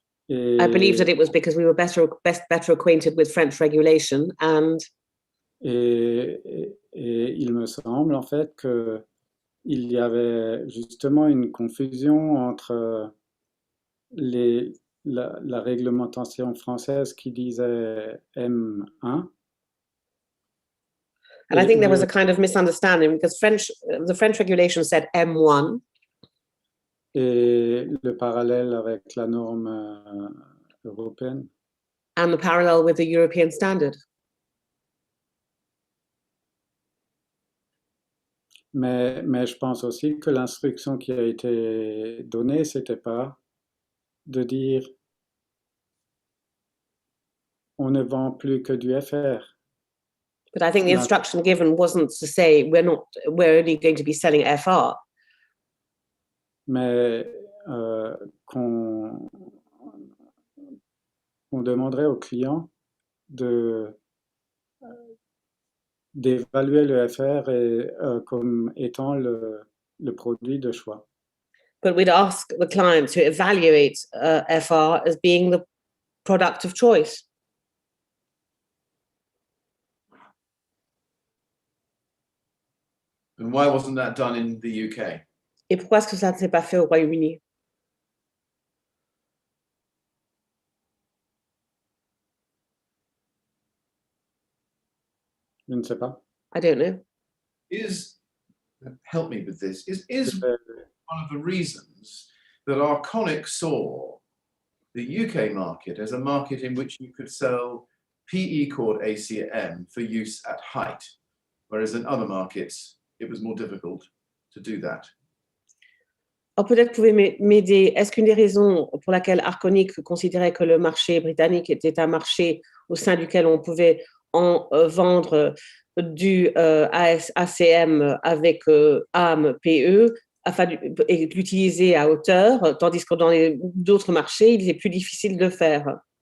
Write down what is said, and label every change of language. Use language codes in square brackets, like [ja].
[en] I believe that it was because we were better acquainted with French regulation [fr] et il me semble en fait qu'il y avait justement une confusion entre la réglementation française qui disait M1. [en] And I think there was a kind of misunderstanding because the French regulation said M1. [fr] Et le parallèle avec la norme européenne. [en] And the parallel with the European standard. [fr] Mais je pense aussi que l'instruction qui a été donnée, c'était pas de dire on ne vend plus que du FR. [en] But I think the instruction given wasn't to say we're only going to be selling FR. [fr] Mais qu'on demanderait aux clients d'évaluer le FR comme étant le produit de choix. [en] But we'd ask the client to evaluate FR as being the product of choice. And why wasn't that done in the UK? [fr] Et pourquoi est-ce que ça ne s'est pas fait au Royaume-Uni? Je ne sais pas. [en] I don't know. Help me with this. Is one of the reasons that Arconic saw the UK market as a market in which you could sell PE cord ACM for use at height, whereas in other markets it was more difficult to do that? [fr] Alors peut-être pouvez m'aider. Est-ce qu'une des raisons pour laquelle Arconic considérait que le marché britannique était un marché au sein duquel on pouvait en vendre du ACM avec AM, PE, et l'utiliser à hauteur, tandis que dans d'autres marchés, il est plus difficile de faire?